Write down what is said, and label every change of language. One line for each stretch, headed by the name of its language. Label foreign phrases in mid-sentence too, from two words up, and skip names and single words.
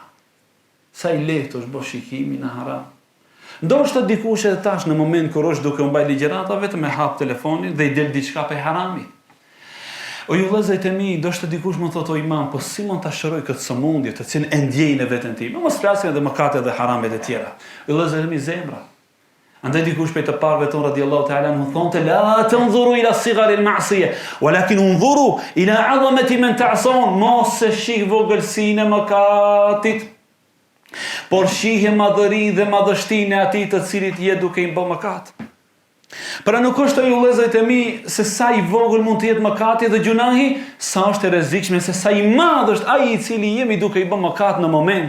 Albanian: Sa i lehtë është bëj shikimi në haram. Ndoshta dikush edhe tash në moment kur është duke u mbaj ligjërata vetëm e hap telefonin dhe i del diçka pe harami. O ju vëllezërit e mi, ndoshta dikush më thotë o imam, po si mund ta shëroj këtë sëmundje të cilën e ndjej në veten time? Mos flasim edhe mëkatet dhe haramet e tjera. O vëllezërit e mi, zemra. Andaj dikush prej të parëve ton
Arabic: رضي الله تعالى عنه
Albanian: thonte
Arabic: لا تنظر إلى صغر المعصية ولكن انظر إلى عظمة من تعصي.
Albanian: Mos e shih vogëlsinë e mëkatit, por shihje madhëri dhe madhështinë e atij të cilit je duke i bërë mëkat. Pra nuk është ju vëllezërit e mi se sa i vogël mund të jetë mëkati dhe gjunahi, sa është e rrezikshme se sa i madh është ai i cili jemi duke i bërë mëkat në moment.